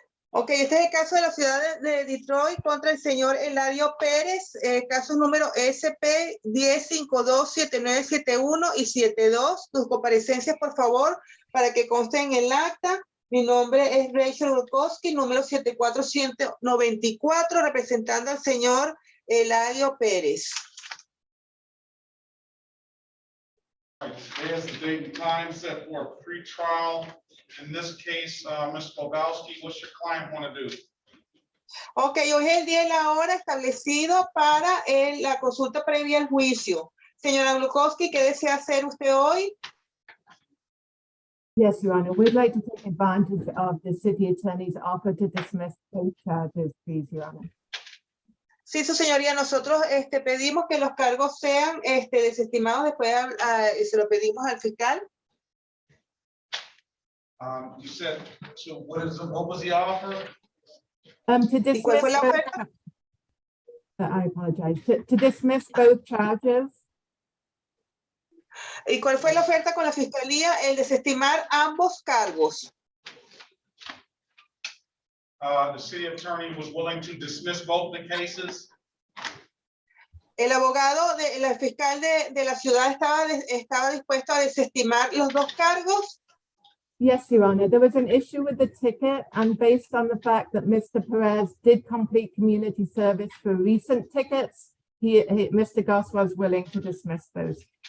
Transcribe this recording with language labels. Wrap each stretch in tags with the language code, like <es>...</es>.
<es>Ok, este es el caso de la ciudad de Detroit contra el señor Eladio Pérez, caso número SP 10527971 y 72. Tus comparecencias, por favor, para que consten en el acta. Mi nombre es Rachel Glogowski, número 74194, representando al señor Eladio Pérez.</es> <en>There's the date and time set for a pre-trial. In this case, Ms. Glogowski, what's your client want to do? Ok, hoy es el día y la hora establecido para la consulta previa al juicio. Señora Glogowski, ¿qué desea hacer usted hoy? Yes, Your Honor. We'd like to take advantage of the city attorney's offer to dismiss both charges, please, Your Honor.</en> <es>Sí, su señoría, nosotros pedimos que los cargos sean desestimados, después se lo pedimos al fiscal.</es> <en>You said, so what was the offer? To</en> <es>¿Y cuál fue</es> <en>dismiss</en> <es>la</es> <en>both,</en> <es>oferta?</es> <en>I apologize, to dismiss both charges.</en> <es>¿Y cuál fue la oferta con la fiscalía? El desestimar ambos cargos.</es> <en>The city attorney was willing to dismiss both the cases.</en> <es>El abogado, el fiscal de la ciudad estaba dispuesto a desestimar los dos cargos.</es> <en>Yes, Your Honor. There was an issue with the ticket, and based on the fact that Mr. Perez did complete community service for recent tickets, Mr. Goss was willing to dismiss those.</en>